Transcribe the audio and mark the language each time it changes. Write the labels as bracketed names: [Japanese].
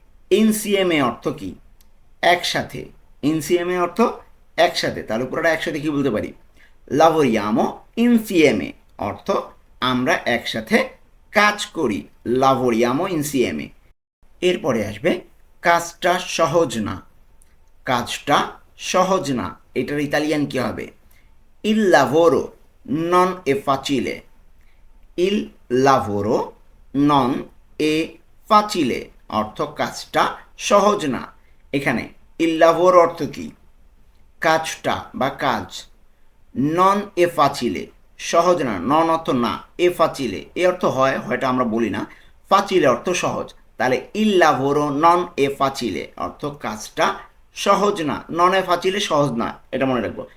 [Bangla] insieme অর্থ কি একসাথে, insieme অর্থ একসাথে, তার উপরে একসাথে কি বলতে পারি [Italian] lavoriamo insieme [Bangla] অর্থ আমরা একসাথে কাজ করি, lavoriamo insieme। এরপরে আসবে কাজটা সহজ না। কাজটা সহজ না, এটার ইতালিয়ান কি হবে [Italian] il lavoro non è facile। il lavoro non è facile [Bangla] অর্থ কাজটা সহজ না। এখানে il lavoro অর্থ কি কাজটা বা কাজ, নন এ ফাচিলে সহজ না, নন অর্থ না, এ ফাচিলে এ অর্থ হয়, হয়টা আমরা বলি না, ফাচিলে অর্থ সহজ। তাহলে [Italian] ইল লাভোরো নন এ ফাচিলে [Bangla] অর্থ কাজটা সহজ না, নন এ ফাচিলে সহজ না, এটা মনে রাখবো।